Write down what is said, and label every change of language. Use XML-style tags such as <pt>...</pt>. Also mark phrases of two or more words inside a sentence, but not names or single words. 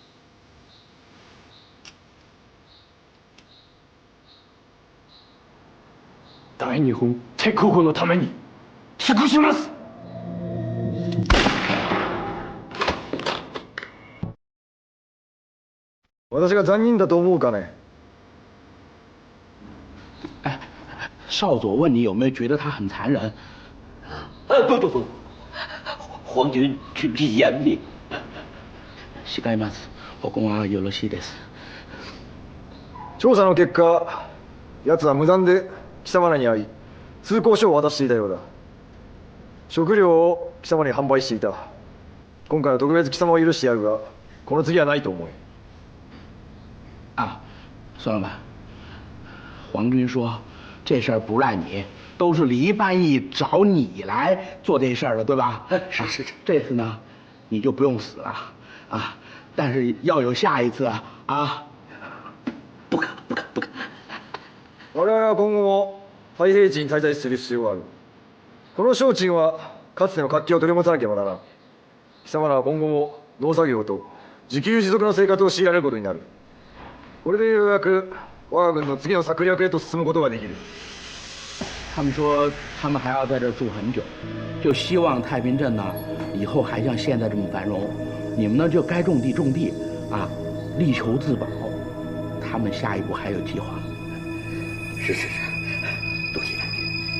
<ja>大日本帝国のために尽くします。私が残忍だと思うかね？</ja> <zh>哎，少佐问你有没有觉得他很残忍？不，皇军军纪严明。</zh> <ja>違います。ここはよろしいです。調査の結果、奴は無断で貴様らに会い、通行証を渡していたようだ。食料を貴様に販売していた。今回は特別貴様を許してやるが、この次はないと思え。</ja> <zh>啊，孙老板，皇军说这事儿不赖你，都是黎班义找你来做这事儿的，对吧？是。这次呢，你就不用死了啊，但是要有下一次啊！不可。</zh> <ja>我々は今後も太平地に滞在する必要がある。この省庁はかつての活気を取り戻さなければならん。貴様らは今後も農作業と自給自足の生活を強いられることになる。これでようやく我が軍の次の策略へと進むことができる。</ja> <zh>他们说他们还要在这儿住很久，就希望太平镇呢以后还像现在这么繁荣。你们呢就该种地种地啊，力求自保。他们下一步还有计划。是，多谢将军。</zh>